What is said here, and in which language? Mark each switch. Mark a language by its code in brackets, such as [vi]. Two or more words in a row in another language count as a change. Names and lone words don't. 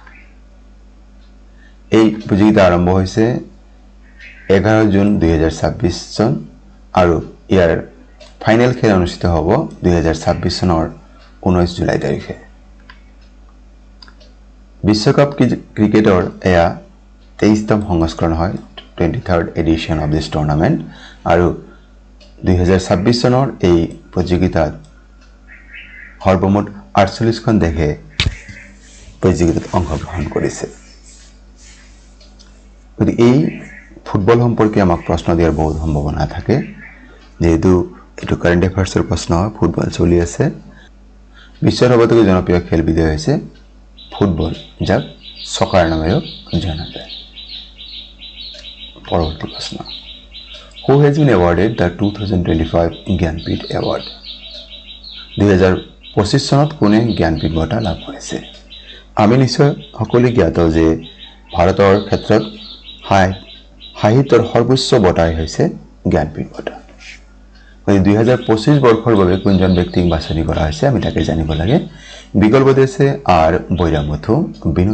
[as] এই প্ৰতিযোগিতা আৰম্ভ হৈছে 11 জুন 2026 চন আৰু ইয়াৰ ফাইনেল খেল অনুষ্ঠিত হ'ব 2026 চনৰ 19 জুলাই তাৰিখে বিশ্বকাপ ক্ৰিকেটৰ এয়া 23তম সংস্কৰণ হয় [en] 23rd edition of this tournament [as] আৰু 2026 চনৰ এই প্ৰতিযোগিতাত সৰ্বমুঠ 48খন দেশে প্ৰতিযোগিতাত অংশগ্ৰহণ কৰিছে গতিকে এই ফুটবল সম্পৰ্কে আমাক প্ৰশ্ন দিয়াৰ বহুত সম্ভাৱনা থাকে যেহেতু এটো [en] current affairsৰ [as] প্ৰশ্ন হয় ফুটবল চলি আছে বিশ্বৰ সৰ্বাধিক জনপ্ৰিয় খেলবিধ হৈছে ফুটবল যাক সকাৰ নামেও জনা যায় পৰৱৰ্তী প্ৰশ্ন [en] Who has been awarded the 2025 জ্ঞানপীঠ award [as] 2025 চনত কোনে জ্ঞানপীঠ বঁটা লাভ কৰিছে আমি নিশ্চয় সকলোৱে জ্ঞাত যে ভাৰতৰ ক্ষেত্ৰত সাহিত্যৰ সৰ্বোচ্চ বঁটা হৈছে জ্ঞানপীঠ বঁটা 2025 বৰ্ষৰ বাবে কোনজন ব্যক্তিক বাছনি কৰা হৈছে আমি তাকে জানিব লাগে বিকল্প আছে আৰ বৈৰামথু বিনোদ